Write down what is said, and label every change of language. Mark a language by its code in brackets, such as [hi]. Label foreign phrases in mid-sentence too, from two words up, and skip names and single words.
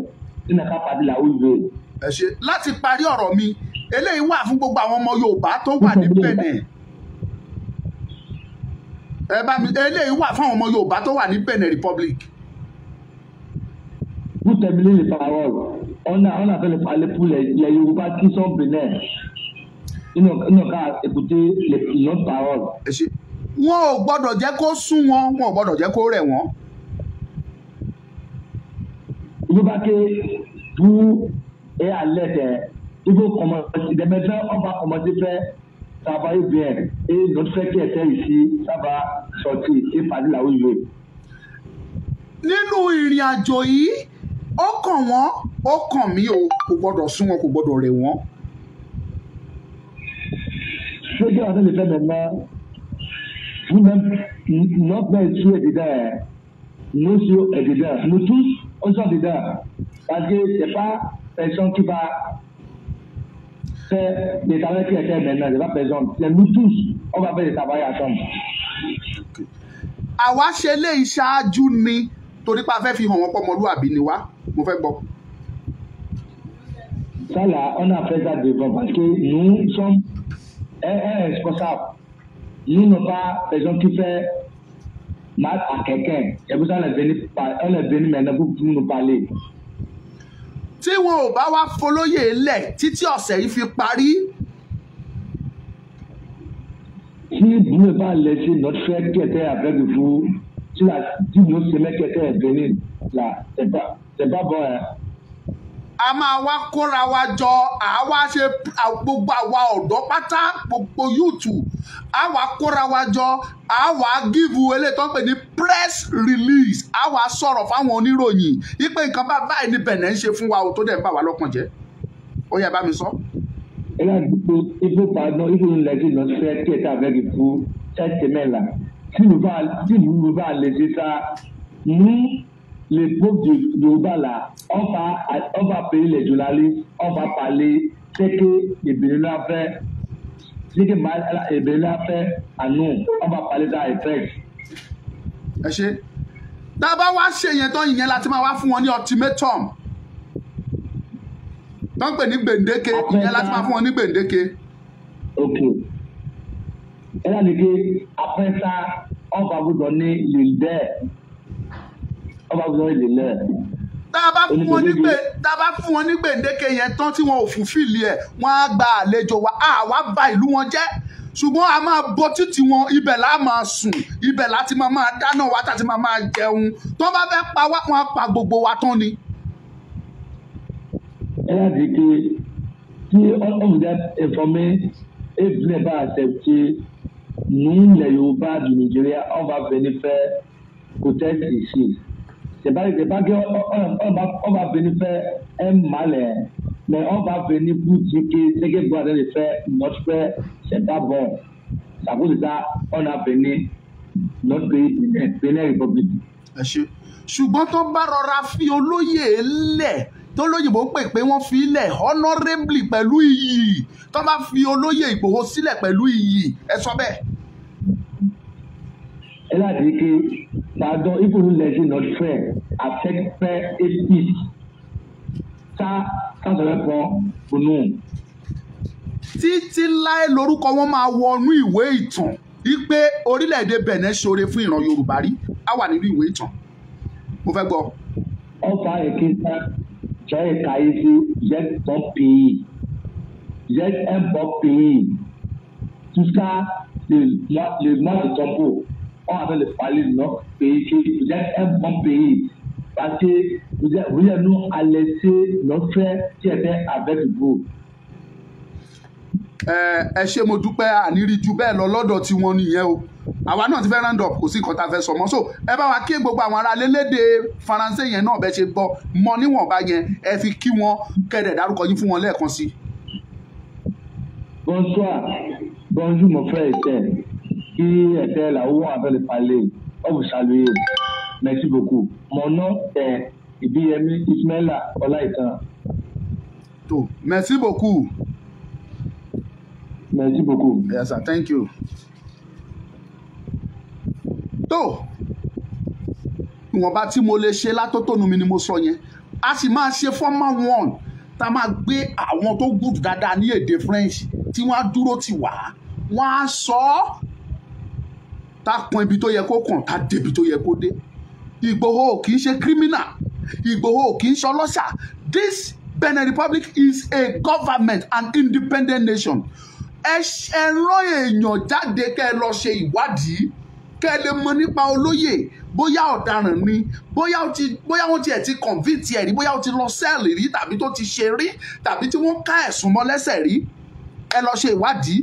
[fr] Il n'a pas parlé là où il veut. [yo] Láti parí ọ̀rọ̀ mi, eléyìí wà fún gbogbo àwọn ọmọ Yorùbá tó wà ní Benin. Eléyìí wà fún àwọn ọmọ Yorùbá tó wà ní Benin Republic. [fr] Vous terminez les paroles. On a fait le parler pour les Yorùbá qui sont Bénin. Ils n'ont qu'à écouter notre parole. [yo] Wọn ò gbọ́dọ̀ jẹ́ kó sún wọn, wọn ò gbọ́dọ̀ jẹ́ kó rẹ̀ wọ́n. [fr] Il faut pas que vous et à l'aide, il faut commencer. Dès maintenant, on va commencer à faire travailler bien. Et notre frère qui était ici, ça va sortir et parler là où il veut. Nínú ìrìn àjò yìí, ó kàn wọ́n, ó kàn mí o, kò gbọ́dọ̀ sún wọn, kò gbọ́dọ̀ rẹ̀ wọ́n. Ce qu'on est en train de faire maintenant, vous-même, notre père est dedans, nous sommes dedans, nous tous, on est dedans. Parce que ce n'est pas personne qui va faire des travaux qui étaient maintenant, ce n'est pas personne. C'est nous tous, on va faire des travaux ensemble. [yo] Àwa ṣe lè ṣáájú ni torí pé a fẹ́ fi hàn wọ́n pé ọmọlúwàbí ni wá. Mo fẹ́ gbọ́. [fr] Ça là, on a fait ça devant parce que nous sommes responsables. Nous n'avons pas personne qui fait mal à quelqu'un. C'est pour ça qu'on est venu maintenant pour nous parler. [yo] Tí wọn ò bá wá folóyè lẹ̀ títí ọ̀sẹ̀ yìí fi parí. [fr] Si vous ne pas laisser notre frère qui était avec vous, si nos semaines qui étaient venus là, c'est pas bon. Hein? [yo] a máa wá kóra wa jọ àwa ṣe gbogbo àwa ọ̀dọ́ pátá gbogbo yúùtù àwa kóra wa jọ àwa gíìvù eléyìí tó ń pè ní [en] press release [yo] àwa sọ̀rọ̀ fáwọn oníròyìn wípé nǹkan báyìí ní Benin ń ṣe fún wa tó dẹ̀ ń bà wá lọ́kàn jẹ́ ó yẹ bá mi sọ. [fr] Il faut pardon, il faut nous laisser notre frère qui est avec vous cette semaine-là. Si nous va laisser ça, nous, les pauvres de Yoruba là, on va payer les journalistes, on va parler ce que les Béninois fait, ce que les Béninois fait à nous, on va parler ça avec Frex. [yo] Ẹ ṣe tá a bá wá ṣe yẹn tán ìyẹn láti máa wá fún wọn ní ultimatum tó ń pè ní gbèǹdéke ìyẹn láti máa fún wọn ní gbèǹdéke. [fr] Ok. Elle a dit après ça, on va vous donner le leader. On va vous donner le leader. [yo] Tá a bá fún wọn ní gbèǹdéke yẹn tán tí wọn ò fùfìlì ẹ̀ wọ́n á gba àlejò wa àwa bà ìlú wọn jẹ́ ṣùgbọ́n a máa bọ́ títí wọn ibẹ̀ la máa sùn ibẹ̀ láti máa dáná wa tàti máa jẹun tó bá fẹ́ pa wá wọn á pa gbogbo wa tán ni. [fr] Elle a dit que si on vous a informé et vous n'avez pas accepté, nous, les Yoruba du Nigeria, on va venir faire proteste ici. C'est pas qu'on va venir faire un malin, mais on va venir pour dire que ce que vous allez faire, notre frère, c'est pas bon. C'est à cause de ça, on a venu notre pays, Benin République. [yo] Ṣùgbọ́n tó bá rọra fi olóyè lẹ̀ tó lóyìnbó pè pé wọ́n fi lẹ̀ honourably pẹ̀lú iyì tó bá fi olóyè Ìgbòho sílẹ̀ pẹ̀lú iyì ẹ sọ bẹ́ẹ̀. [fr] Elle a dit que, pardon, il faut nous laisser notre frère avec paix et peace. Ça serait bon pour nous. [yo] Títí láé lórúkọ wọn máa wọnú ìwé ìtàn wípé orílẹ̀-èdè Benin ṣoore fún ìran Yorùbá rí á wà nínú ìwé ìtàn. Mo fẹ́ gbọ́. [fr] Enfin, écoute, j'ai Kaïsi, j'ai ton pays. J'ai un bon pays. Tout ça, le mois de Tombo, on avait parlé de notre pays, que vous êtes un bon pays. Parce que vous êtes nous à laisser notre frère qui était avec vous. [yo] Ẹ ṣé mo dúpẹ́ àníri ju bẹ́ẹ̀ lọ lọ́dọ̀ tí wọ́n nìyẹn o àwa náà ti fẹ́ [en] round up [yo] kò sí nǹkan tá a fẹ́ sọ mọ́ so ẹ bá wa kí gbogbo àwọn ará lélédè Faransé yẹn náà bẹ́ẹ̀ ṣe gbọ́ mọ níwọ̀nba yẹn ẹ fi kí wọn kẹ́dẹ̀ dárúkọ yín fún wọn lẹ́ẹ̀kan sí. [fr] Bonsoir, bonjour mon frère Etienne qui était là où on avait parlé. On vous salue. Merci beaucoup. Mon nom est Ibiyemi Ismaila Olaitan. Merci beaucoup. Merci beaucoup. [en] Yes sir, thank you. [yo] Tó ìwọ̀nba tí mo lè ṣe látótónu mi ni mo sọ yẹn a sì máa ṣe [en] formal one [yo] tá a máa gbé àwọn tó good dáadáa ní èdè French tí wọ́n á dúró tì wá wọ́n á sọ ọ́ tá a kan ibi tó yẹ kó kàn tá a débi tó yẹ kó dé. Ìgbòho kì í ṣe criminal Ìgbòho kì í ṣe ọlọ́ṣà. [en] This Benin Republic is a government, an independent nation. [yo] Ẹ rán èèyàn jáde kẹ́ ẹ lọ ṣe ìwádìí kẹ́ ẹ lè mọ̀ nípa olóyè bóyá ọ̀daràn ni bóyá wọ́n tiẹ̀ ti convict ẹ̀ rí bóyá ó ti lọ sẹ́ẹ̀lì rí tàbí tó ti ṣe rí tàbí tí wọ́n ká ẹ̀sùn mọ́ lẹ́sẹ̀ rí ẹ lọ ṣe ìwádìí.